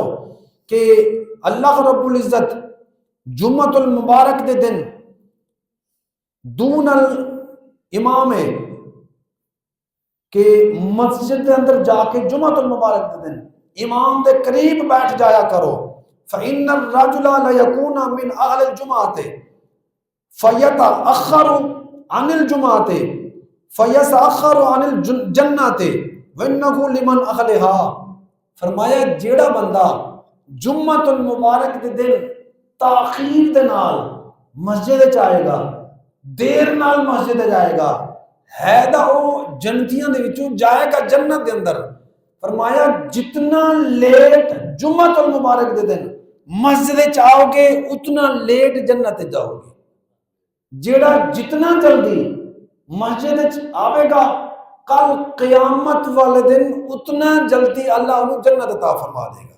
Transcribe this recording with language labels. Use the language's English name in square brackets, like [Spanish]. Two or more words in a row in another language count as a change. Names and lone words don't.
[Punjabi] کہ اللہ رب العزت جمعۃ المبارک دے دن دون الامام ہے کہ مسجد دے اندر جا کے جمعۃ المبارک دے دن امام دے قریب بیٹھ جایا کرو. [Arabic] فإن الرجل ليكون من أهل الجمعة فيتأخر عن الجمعة فيتأخر عن الجنة وإنه لمن أهلها. [Punjabi] فرمایا جیڑا بندہ جمعۃ المبارک دے دن تاخیر دے نال مسجد وچ آئے گا، دیر نال مسجد جائے گا، ہے دا او جنتیاں دے وچوں جائے گا جنت دے اندر. فرمایا جتنا لیٹ جمعۃ المبارک دے دن مسجد چاہو گے اتنا لیٹ جنت جاؤ گے. جیڑا جتنا جلدی مسجد آئے گا کل قیامت والے دن اتنا جلدی اللہ انہوں جنت عطا فرما دے گا.